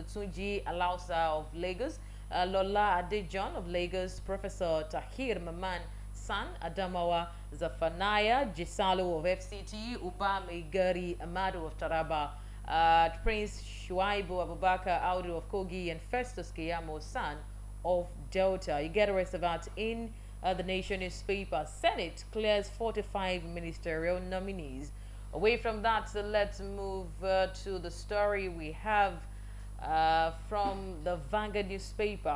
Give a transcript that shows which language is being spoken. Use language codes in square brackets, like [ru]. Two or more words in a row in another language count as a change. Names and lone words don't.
[en] Tunji Alausa of Lagos, Lola Adejon of Lagos, Professor Tahir Maman San Adamawa, Zafanaya Jisalo of FCT, Uba Megari Amadu of Taraba, Prince Shuaibu Abubakar Audu of Kogi, and Festus Kiyamo San of Delta. You get the rest of that in the Nation newspaper. Senate clears 45 ministerial nominees. Away from that, so let's move to the story we have from the Vanguard newspaper.